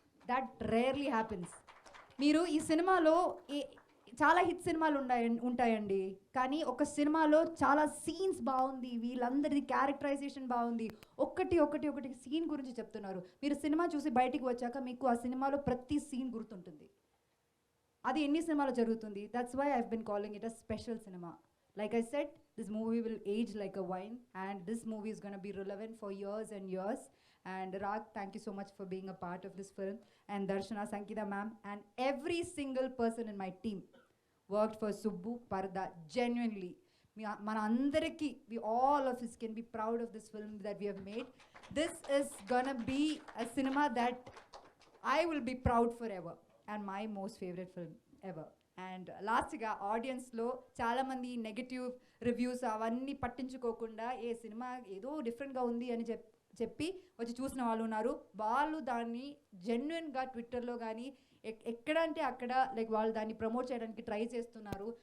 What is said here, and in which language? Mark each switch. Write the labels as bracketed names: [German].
[English] That rarely happens. [Telugu] మీరు ఈ సినిమాలో చాలా హిట్ సినిమాలు ఉంటాయండి, కానీ ఒక సినిమాలో చాలా సీన్స్ బాగుంది, వీళ్ళందరిది క్యారెక్టరైజేషన్ బాగుంది, ఒకటి సీన్ గురించి చెప్తున్నారు. మీరు సినిమా చూసి బయటికి వచ్చాక మీకు ఆ సినిమాలో ప్రతి సీన్ గుర్తుంటుంది. అది ఎన్ని సినిమాలో జరుగుతుంది. [English] That's why I've been calling it a special cinema. Like I said, this movie will age like a wine, and this movie is going to be relevant for years and years. And Rag, thank you so much for being a part of this film. And Darshana, Sankita ma'am, and every single person in my team worked for Subbu Parda genuinely. [Telugu] Mana andariki, [English] we all of us can be proud of this film that we have made. This is gonna be a cinema that I will be proud forever, and my most favorite film ever. [Telugu] And లాస్ట్గా ఆడియన్స్లో చాలామంది negative reviews అవన్నీ పట్టించుకోకుండా ఏ cinema ఏదో డిఫరెంట్గా ఉంది అని చెప్పి వచ్చి చూసిన వాళ్ళు ఉన్నారు. వాళ్ళు దాన్ని జెన్యున్గా ట్విట్టర్లో కానీ ఎక్కడంటే అక్కడ లైక్ వాళ్ళు దాన్ని ప్రమోట్ చేయడానికి ట్రై చేస్తున్నారు.